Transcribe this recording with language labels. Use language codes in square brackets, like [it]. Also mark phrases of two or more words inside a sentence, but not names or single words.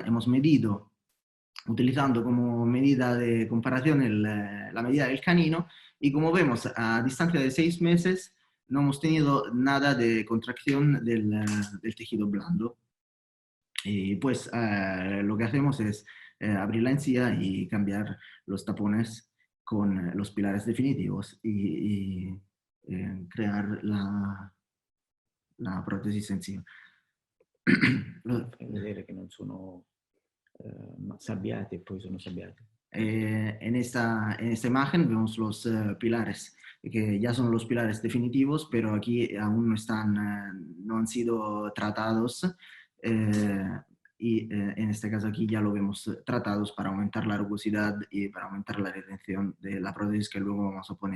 [es] Hemos medido, utilizando como medida de comparación la medida del canino, y como vemos, a distancia de 6 meses no hemos tenido nada de contracción del tejido blando. Y pues lo que hacemos es abrir la encía y cambiar los tapones con los pilares definitivos y crear la protesi en sí. [it] Vedere che non sono sabbiati e poi sono sabbiati. [es] En esta imagen vemos los pilares, que ya son los pilares definitivos, pero aquí aún no han sido tratados. Y en este caso aquí ya lo vemos tratados para aumentar la rugosidad y para aumentar la retención de la prótesis que luego vamos a poner.